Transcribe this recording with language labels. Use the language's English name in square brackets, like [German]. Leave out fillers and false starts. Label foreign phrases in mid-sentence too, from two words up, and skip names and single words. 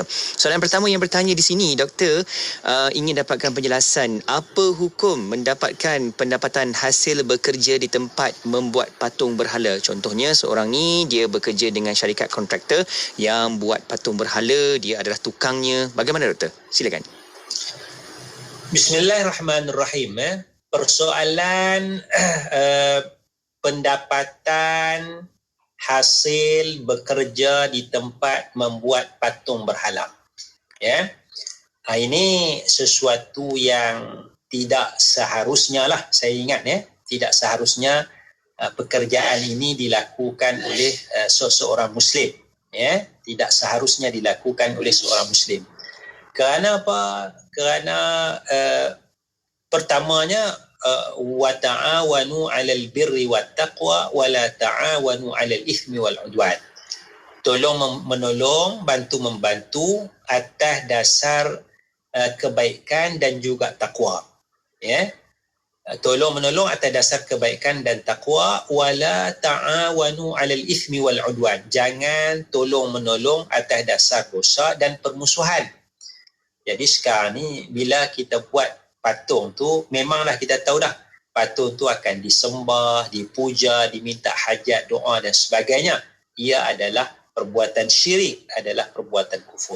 [Malay] Soalan pertama yang bertanya di sini, Doktor, ingin dapatkan penjelasan apa hukum mendapatkan pendapatan hasil bekerja di tempat membuat patung berhala. Contohnya seorang ni dia bekerja dengan syarikat kontraktor yang buat patung berhala, dia adalah tukangnya. Bagaimana, Doktor? Silakan. Bismillahirrahmanirrahim. Persoalan pendapatan hasil bekerja di tempat membuat patung berhala. Ya. Ini sesuatu yang tidak seharusnya lah, saya ingat ya, tidak seharusnya pekerjaan ini dilakukan oleh seseorang muslim. Ya, tidak seharusnya dilakukan oleh seorang muslim. Kerana apa? Kerana pertamanya [Arabic] وتعاونوا على البر والتقوى ولا تعاونوا على الإثم والعدوان. [Malay] Tolong menolong, bantu membantu atas dasar kebaikan dan juga takwa. Ya. Tolong menolong atas dasar kebaikan dan takwa, [Arabic] ولا تعاونوا على الإثم والعدوان. [Malay] Jangan tolong menolong atas dasar dosa dan permusuhan. Jadi sekarang ni bila kita buat patung tu, memanglah kita tahu dah patung tu akan disembah, dipuja, diminta hajat, doa dan sebagainya. Ia adalah perbuatan syirik, adalah perbuatan kufur.